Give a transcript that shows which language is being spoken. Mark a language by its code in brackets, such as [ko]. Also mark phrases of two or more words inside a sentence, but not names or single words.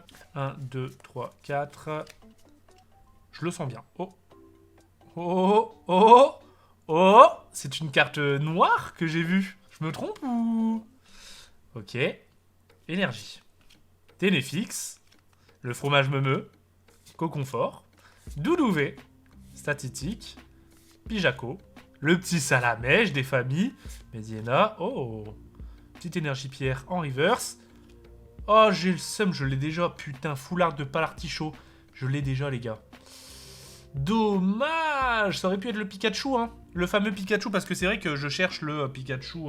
[fr] 1, 2, 3, 4. Je le sens bien. Oh. Oh. Oh. Oh. C'est une carte noire que j'ai vue. Je me trompe ou... Ok. Énergie. Téléfix. Le fromage meumeux. Coconfort. Doudouvé. Statitique. Pijaco. Le petit salamèche des familles. Mediena. Oh. Petite énergie pierre en reverse. Oh, j'ai le seum, je l'ai déjà. Putain, foulard de palartichaut. Je l'ai déjà, les gars. Dommage. Ça aurait pu être le Pikachu, hein. Le fameux Pikachu, parce que c'est vrai que je cherche le Pikachu...